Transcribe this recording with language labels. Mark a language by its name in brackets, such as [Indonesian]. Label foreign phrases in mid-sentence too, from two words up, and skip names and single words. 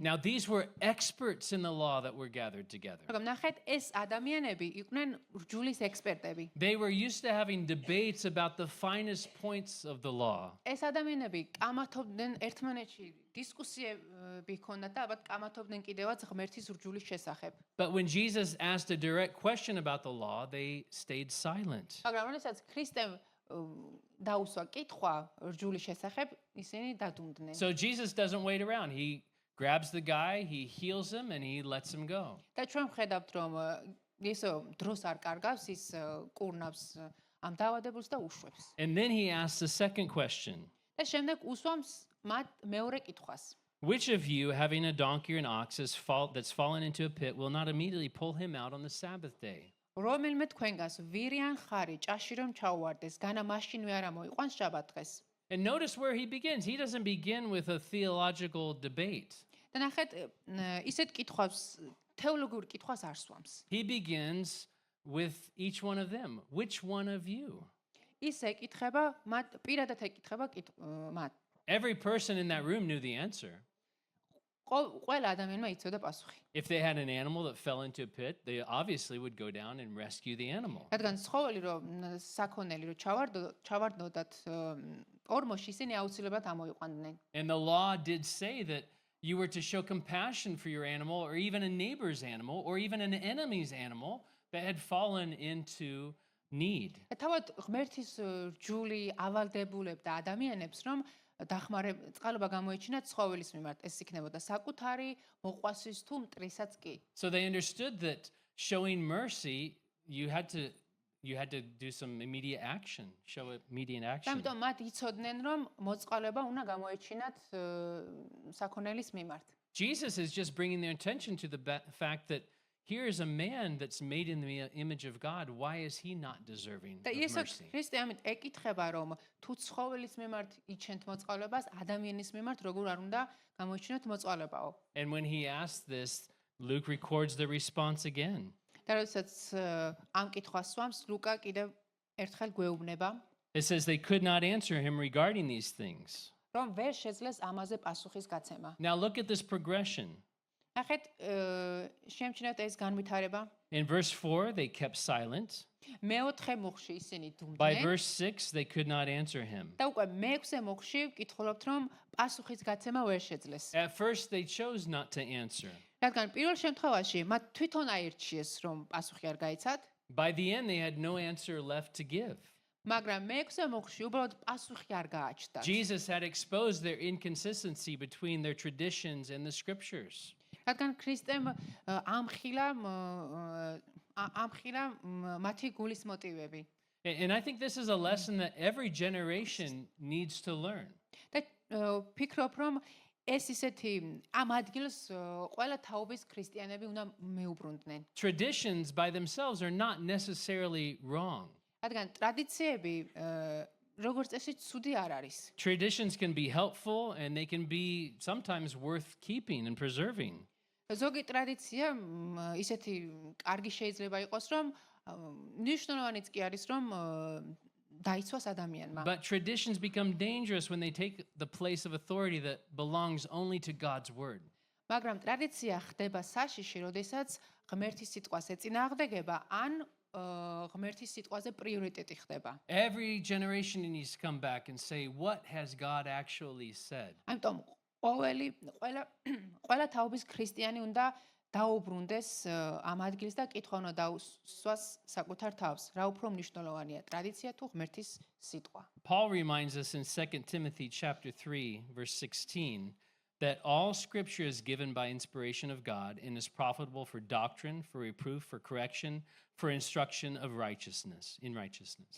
[English] Now, these were experts in the law that were gathered together. [Georgian] მაგრამ ნახეთ, ეს ადამიანები იყვნენ რჯულის ექსპერტები. [English] They were used to having debates about the finest points of the law. [Georgian] ეს ადამიანები კამათობდნენ ერთმანეთში დისკუსიები ჰქონდათ და ალბათ კამათობდნენ კიდევაც ღმერთის რჯულის შესახებ. [English] But when Jesus asked a direct question about the law, they stayed silent. [Georgian] მაგრამ როდესაც ქრისტემ დაუსვა კითხვა რჯულის შესახებ, ისინი დადუმდნენ. [English] So Jesus doesn't wait around. He grabs the guy, he heals him, and he lets him go. [Georgian] და ჩვენ ვხედავთ, რომ ისო დროს არ კარგავს, ის კურნავს ამ დაავადებულს და უშვებს. [English] And then he asks the second question. [Georgian] და შემდეგ უსვამს მათ მეორე კითხვას. [English] Which of you, having a donkey or an ox that's fallen into a pit, will not immediately pull him out on the Sabbath day? [Georgian] რომელმე თქვენგანს ვირიან ხარი ჭაში რომ ჩაუვარდეს, განა მაშინვე არა მოიყვანს შაბათ დღეს. [English] And notice where he begins. He doesn't begin with a theological debate. [Georgian] და ნახეთ, ისეთ კითხვას, თეოლოგიურ კითხვას არ სვამს. [English] He begins with each one of them. Which one of you? [Georgian] ის ეკითხება, მათ პირადად ეკითხება მათ. [English] Every person in that room knew the answer. [Georgian] ყველა ადამიანმა იცოდა პასუხი. [English] If they had an animal that fell into a pit, they obviously would go down and rescue the animal. [Georgian] რადგან ცხოველი რომ საქონელი რომ ჩავარდნოდათ ორმოში, ისინი აუცილებლად ამოიყვანდნენ. [English] And the law did say that you were to show compassion for your animal or even a neighbor's animal or even an enemy's animal that had fallen into need. [Georgian] თავად ღმერთის რჯული ავალდებულებდა ადამიანებს, რომ წყალობა გამოეჩინათ ცხოველის მიმართ. ეს იქნებოდა საკუთარი მოყვასვის თუ მტრისაც კი. [English] So they understood that showing mercy, you had to do some immediate action, show immediate action. [Georgian] ამიტომ მათ იცოდნენ, რომ მოწყალება უნდა გამოეჩინათ საქონელის მიმართ. [English] Jesus is just bringing their attention to the fact that here is a man that's made in the image of God. Why is he not deserving [Georgian] და [English] of [Georgian] იესო [English] mercy? [Georgian] ქრისტე ამით ეკითხება, რომ თუ ცხოველის მიმართ იჩენთ მოწყალებას, ადამიანის მიმართ როგორ არ უნდა გამოეჩინოთ მოწყალებაო. [English] And when he asks this, Luke records the response again. [Georgian] და როდესაც ამ კითხვას სვამს, ლუკა კიდევ ერთხელ გვეუბნება, [English] It says they could not answer him regarding these things. [Georgian] რომ ვერ შეძლეს ამაზე პასუხის გაცემა. [English] Now look at this progression. [Georgian] ნახეთ, შემჩნევთ ეს განვითარება. [English] In verse 4, they kept silent. [Georgian] მეოთხე მუხში ისინი [English] By [Georgian] დუმდნენ. [English] verse 6, they could not answer him. [Georgian] და უკვე მეექვსე მუხში ვკითხულობთ, რომ პასუხის გაცემა ვერ შეძლეს. [English] At first, they chose not to answer. [Georgian] რადგან პირველ შემთხვევაში მათ თვითონ აირჩიეს, რომ პასუხი არ გაიცათ, [English] By the end, they had no answer left to give. [Georgian] მაგრამ მეექვსე მუხში უბრალოდ პასუხი არ გააჩნდათ. [English] Jesus had exposed their inconsistency between their traditions and the scriptures. [Georgian] რადგან ქრისტემ ამხილა მათი გულის მოტივები. [English] And I think this is a lesson that every generation needs to learn. [Georgian] და ვფიქრობ, რომ ეს ისეთი ამ ადგილს ყველა თაობის ქრისტიანები უნდა მეუბრუნდნენ. [English] Traditions by themselves are not necessarily wrong. [Georgian] რადგან ტრადიციები როგორც წესი ცუდი არ არის. [English] Traditions can be helpful and they can be sometimes worth keeping and preserving. [Georgian] ზოგი ტრადიცია ისეთი კარგი შეიძლება იყოს, რომ მნიშვნელოვანიც კი არის, რომ დაიცვას ადამიანმა. [English] But traditions become dangerous when they take the place of authority that belongs only to God's word. [Georgian] მაგრამ ტრადიცია ხდება საშიში, როდესაც ღმერთის სიტყვას ეწინააღმდეგება, ან ღმერთის სიტყვაზე პრიორიტეტი ხდება. [English] Every generation needs to come back and say, what has God actually said? [Georgian] ამიტომ ყველა თაობის ქრისტიანი უნდა დაუბრუნდეს ამ ადგილს და კითხვა უნდა დაუსვას საკუთარ თავს. რა უფრო მნიშვნელოვანია, ტრადიცია თუ ღმერთის სიტყვა. [English] Paul reminds us in 2 Timothy chapter 3, verse 16, that all scripture is given by inspiration of God and is profitable for doctrine, for reproof, for correction, for instruction of righteousness, in righteousness.